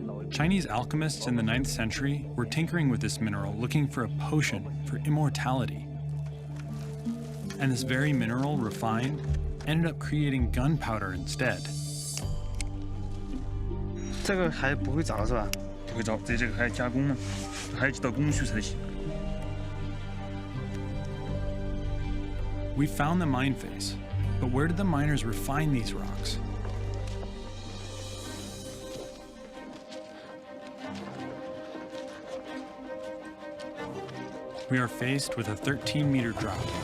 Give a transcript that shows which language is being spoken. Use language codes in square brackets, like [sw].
[en] Chinese alchemists in the 9th century were tinkering with this mineral, looking for a potion for immortality. And this very mineral, refined, ended up creating gunpowder instead. [zh] 这个还不会着是吧？不会着，这个还要加工呢，还要几道工序才行。 [en] We found the mine face, but where did the miners refine these rocks? We are faced with a 13-meter drop.